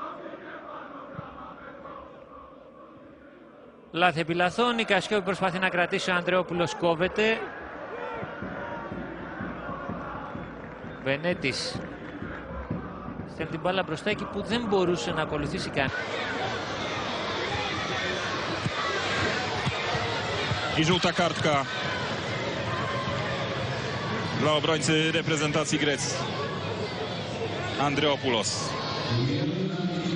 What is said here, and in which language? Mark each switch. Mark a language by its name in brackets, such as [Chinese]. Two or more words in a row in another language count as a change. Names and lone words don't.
[Greek] Λάθη επί λαθών, η Κασιόπη προσπαθεί να κρατήσει, ο Ανδρεόπουλος κόβεται. Βενέτης στέλνει την μπάλα μπροστά εκεί που δεν μπορούσε να ακολουθήσει κανένα. [Polish] I żółta kartka dla obrońcy reprezentacji Grecji, Andreopoulos.